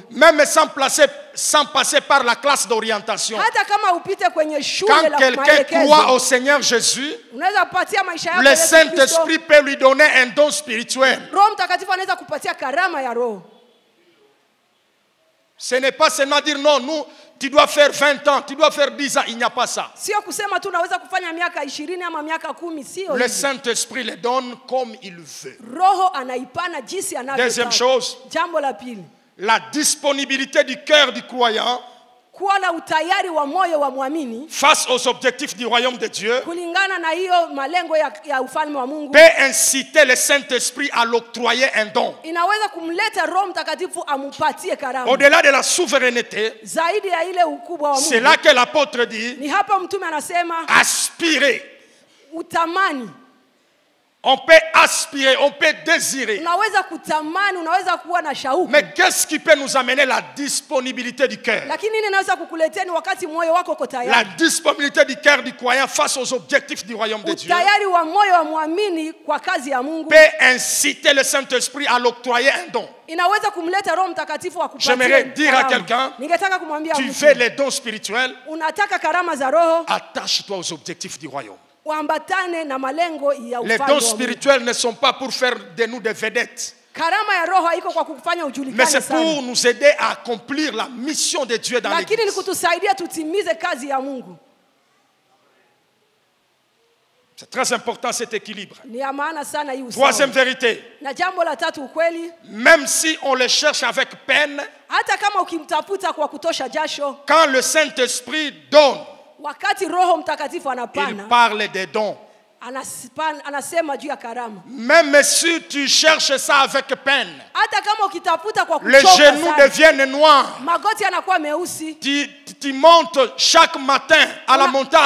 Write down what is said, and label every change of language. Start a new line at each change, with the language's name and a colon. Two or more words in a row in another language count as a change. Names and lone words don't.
French: Même sans passer par la classe d'orientation.
Swahili: Hata kama upite kwenye shule
French: Quand la quelqu'un
Swahili: maelekezo,
French: croit au Seigneur Jésus,
Swahili: unaweza kupatia maisha yako
French: le
Swahili: Yesu
French: Saint-Esprit peut lui donner un don spirituel.
Swahili: Roho Mtakatifu anaweza kupatia karama ya Roho.
French: Ce n'est pas seulement dire non, tu dois faire 20 ans, tu dois faire 10 ans, il n'y a pas ça.
Swahili: Sio kusema tu unaweza kufanya miaka 20 ama miaka 10, sio
French: Le
Swahili: hivyo.
French: Saint-Esprit les donne comme il veut.
Swahili: Roho anaipana jinsi anavyotaka.
French: Deuxième chose,
Swahili: Jambo la pili,
French: la disponibilité du cœur du croyant
Swahili: kuwa na utayari wa moyo wa muamini
French: face aux objectifs du royaume de Dieu
Swahili: kulingana na hiyo malengo ya ufalme wa Mungu
French: peut inciter le Saint-Esprit à l'octroyer un don.
Swahili: inaweza kumleta Roho Mtakatifu amupatie karama.
French: Au-delà de la souveraineté,
Swahili: Zaidi ya ile ukubwa wa
French: c'est
Swahili: Mungu.
French: là que l'apôtre dit,
Swahili: Ni hapa mtume anasema
French: aspirez.
Swahili: utamani.
French: On peut aspirer, on peut désirer.
Swahili: unaweza kutamani, unaweza kuwa na shauku.
French: Mais qu'est-ce qui peut nous amener la disponibilité du cœur?
Swahili: Lakini nini inaweza kukuletea ni wakati moyo wako uko
French: La
Swahili: tayari.
French: disponibilité du cœur du croyant face aux objectifs du royaume de Dieu
Swahili: Utayari wa moyo wa muamini kwa kazi ya Mungu
French: peut inciter le Saint-Esprit à l'octroyer un don.
Swahili: inaweza kumleta Roho Mtakatifu akupatie.
French: J'aimerais dire à
Swahili: karama.
French: quelqu'un,
Swahili: Ningetaka kumwambia
French: tu
Swahili: mtu,
French: veux les dons spirituels,
Swahili: unataka karama za Roho,
French: attache-toi aux objectifs du royaume.
Swahili: uambatane na malengo ya
French: Les
Swahili: ufalme
French: dons
Swahili: wa Mungu.
French: spirituels ne sont pas pour faire de nous des vedettes,
Swahili: Karama ya Roho haiko kwa kufanya
French: mais
Swahili: ujulikane
French: c'est
Swahili: sana,
French: pour nous aider à accomplir la mission de Dieu dans
Swahili: lakini ni
French: l'église.
Swahili: kutusaidia tutimize kazi ya Mungu.
French: C'est très important cet équilibre.
Swahili: Ni ya maana sana hii usawa.
French: Troisième vérité,
Swahili: Na jambo la tatu, ukweli,
French: même si on les cherche avec peine,
Swahili: hata kama ukimtafuta kwa kutosha jasho,
French: quand le Saint-Esprit donne,
Swahili: wakati Roho Mtakatifu
French: il
Swahili: anapana,
French: parle des dons.
Swahili: anasema juu ya karama.
French: Même si tu cherches ça avec peine,
Swahili: Hata kama ukitafuta kwa
French: les
Swahili: kuchoka
French: genoux
Swahili: sana,
French: deviennent noirs.
Swahili: magoti yanakuwa meusi.
French: Tu montes chaque matin à la montagne.